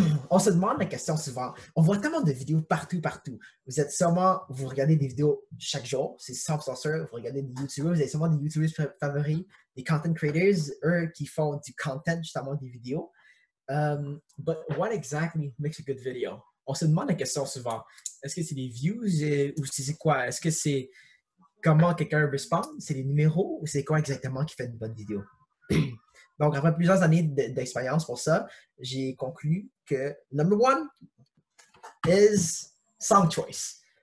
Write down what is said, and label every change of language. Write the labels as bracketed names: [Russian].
[French] On se demande la question suivante. On voit tellement de vidéos partout. Vous regardez des vidéos chaque jour, c'est 100% sûr. Vous regardez des YouTubers, vous avez sûrement des YouTubers favoris, des content creators, eux qui font du content, justement des vidéos. [English] But what exactly makes a good video? [French] On se demande la question souvent. Est-ce que c'est des views ou c'est quoi? Est-ce que c'est comment quelqu'un répond? C'est les numéros ou c'est quoi exactement qui fait une bonne vidéo? Donc, après plusieurs années d'expérience pour ça, j'ai conclu que [English] number 1 is song choice.